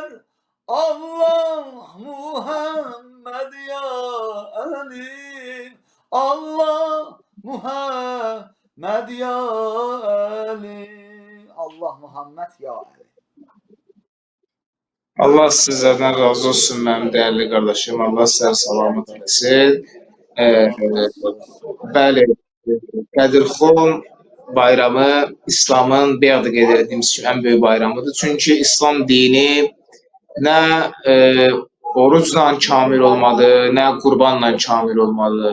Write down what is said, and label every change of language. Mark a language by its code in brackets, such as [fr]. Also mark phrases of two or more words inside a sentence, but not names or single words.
[az] Allah Muhammed ya Ali. Allah Muhammed ya Ali. Allah Muhammed ya Ali. [tr] Allah sizlerden razı olsun mənim değerli kardeşim. [az] Allah sizləri salamat etsin. Bəli, Qədirxon bayramı İslamın bayaq da qeyd etdiyimiz kimi ən böyük bayramıdır. Çünki İslam dini nə orucla kamil olmalı, nə qurbanla kamil olmalı.